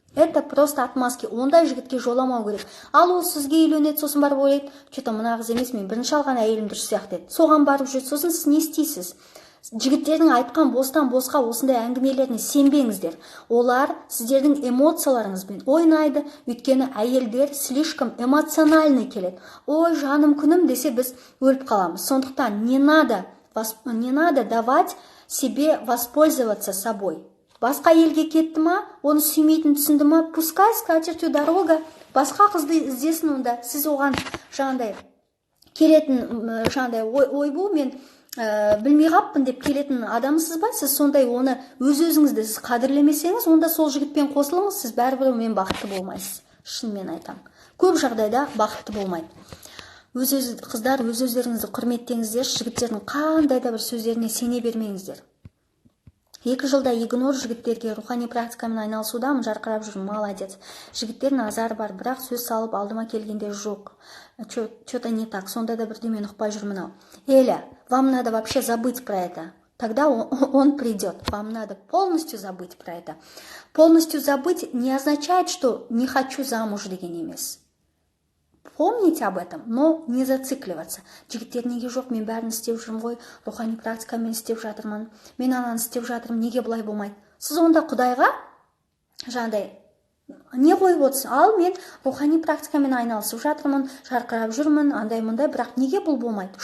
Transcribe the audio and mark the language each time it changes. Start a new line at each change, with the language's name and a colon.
Russian: Это просто отмазки.
Kazakh: Ондай жігітке жоламау керек. Ал ол сізге үйленеді, сосын барып ойлайды, что-то мына қыз емес, мен бірінші алған әйелім дұрыс сияқты еді. Соған барып жүреді. Сосын сіз не істейсіз? Жігіттердің айтқан бостан босқа осындай әңгімелеріне сенбеңіздер. Олар сіздердің эмоцияларыңызбен ойнайды, өйткені әйелдер
Russian: слишком эмоциональный
Kazakh: келеді. Ой, жаным күнім десе біз өліп қаламыз. Сондықтан
Russian: не надо давать себе воспользоваться собой.
Kazakh: Басқа елге кетті ма, оны сүймейтін түсінді ма,
Russian: пускай скатертью дорога,
Kazakh: басқа қызды іздесін онда. Сіз оған жаңағыдай келетін ойбу, мен білмей қаппын деп келетін адамсыз ба? Сіз сондай оны өз-өзіңізді сіз қадірлемесеңіз, онда сол жігітпен қосылыңыз, сіз бәрібір мен бақытты болмайсыз. Шынымен айтам. Көп жағдайда бақытты болмайды. Қыздар өз-өздеріңізді құрметтеңіздер, жігіттердің қандай да бір сөздеріне сене бермеңіздер. 2 жылда игнор жігіттерге рухани практикамен айналысудамын, жарқырап жүрмін, молодец. Жігіттер назар бар, бірақ сөз салып алдыма келгенде жоқ.
Russian: Что-то не так,
Kazakh: сонда да бірдемен ұқпай жүрмін ау.
Russian: Эля, вам надо вообще забыть про это. Тогда он придет. Вам надо полностью забыть про это. Полностью забыть не означает, что не хочу замуж
Kazakh: деген емес.
Russian: Помните об этом, но не зацикливаться.
Kazakh: Жігіттер неге жоқ, мен бәрін істеп жүрмін ғой, рухани практикамен істеп жатырмын, мен ананы істеп жатырмын, неге бұлай болмайды? Сіз онда Құдайға жаңағыдай не қойып отырсыз? Ал мен рухани практикамен айналысып жатырмын, жарқырап жүрмін, андай-мындай, бірақ неге бұл болмайды?